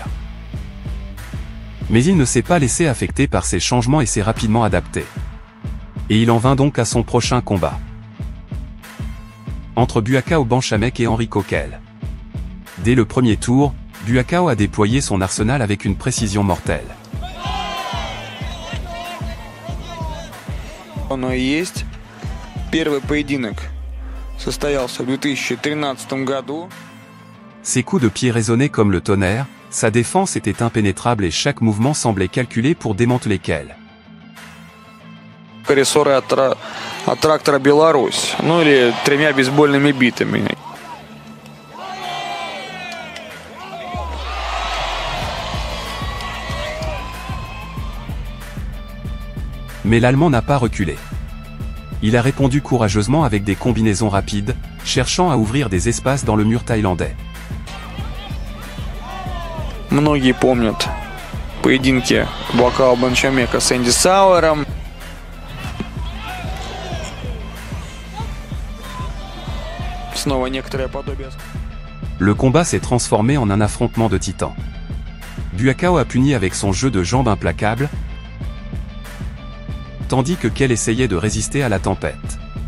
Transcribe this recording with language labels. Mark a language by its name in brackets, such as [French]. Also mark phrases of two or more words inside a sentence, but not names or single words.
[French] Mais il ne s'est pas laissé affecter par ces changements et s'est rapidement adapté. Et il en vint donc à son prochain combat. Entre Buakao Banchamek et Henry Coquel. Dès le premier tour, Buakao a déployé son arsenal avec une précision mortelle. [Russian] Оно и есть. Первый поединок состоялся в 2013 году. [French] Ses coups de pied résonnaient comme le tonnerre, sa défense était impénétrable et chaque mouvement semblait calculé pour démanteler Kell. [Russian] Рессоры от трактора Беларусь, ну или 3 бейсбольными битами. [French] Mais l'Allemand n'a pas reculé. Il a répondu courageusement avec des combinaisons rapides, cherchant à ouvrir des espaces dans le mur thaïlandais. [Russian] Многие помнят поединки Буакао Банчамека с Энди Сауэром. Снова некоторое подобие. [French] Le combat s'est transformé en un affrontement de titans. Buakao a puni avec son jeu de jambes implacable, tandis que Kell essayait de résister à la tempête.